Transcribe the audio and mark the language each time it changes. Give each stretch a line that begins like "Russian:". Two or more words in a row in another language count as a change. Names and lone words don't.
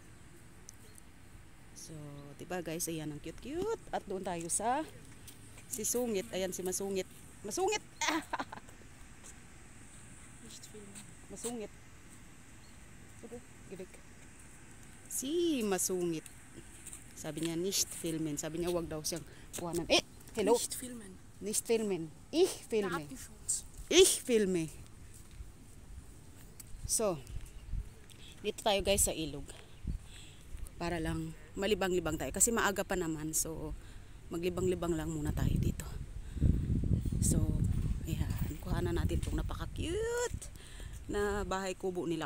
Filipino: So, diba guys, ayan ang cute-cute. At doon tayo sa si Sungit. Ayan si Masungit. Masungit! Masungit. Si Masungit. Sabi niya,
German: nicht filmen.
Filipino: Sabi niya, wag daw siyang kuhanan. Hello?
German: Nicht filmen. Nicht filmen. Ich filme. Datenschutz. Ich filme.
Filipino: So, dito tayo guys sa ilog. Para lang malibang-libang tayo. Kasi maaga pa naman. So, maglibang-libang lang muna tayo dito. So, ayan. Kuhanan natin itong napaka-cute na bahay kubo nila.